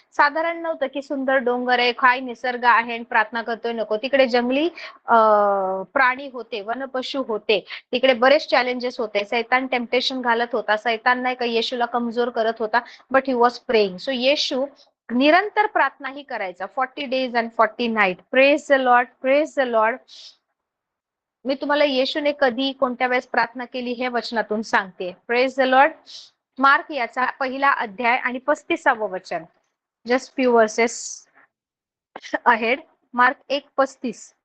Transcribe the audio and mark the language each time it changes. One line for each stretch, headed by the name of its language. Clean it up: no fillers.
Marathi: साधारण नव्हतं की सुंदर डोंगर आहे, काय निसर्ग आहे आणि प्रार्थना करतोय, नको. तिकडे जंगली प्राणी होते, वनपशु होते. तिकडे बरेच चॅलेंजेस होते. सैतान टेम्पटेशन घालत होता. सैतान नाही का येशूला कमजोर करत होता.
English: But he was praying.
Marathi: So येशू निरंतर प्रार्थनाही करायचा.
English: 40 days and 40 nights. Praise the lord, praise the lord.
Marathi: मी तुम्हाला येशूने कधी कोणत्या वेळेस प्रार्थना केली हे वचनातून सांगते.
English: Praise the lord.
Marathi: मार्क याचा 1ला अध्याय आणि 35वं वचन.
English: Just few verses ahead. Mark 1:35.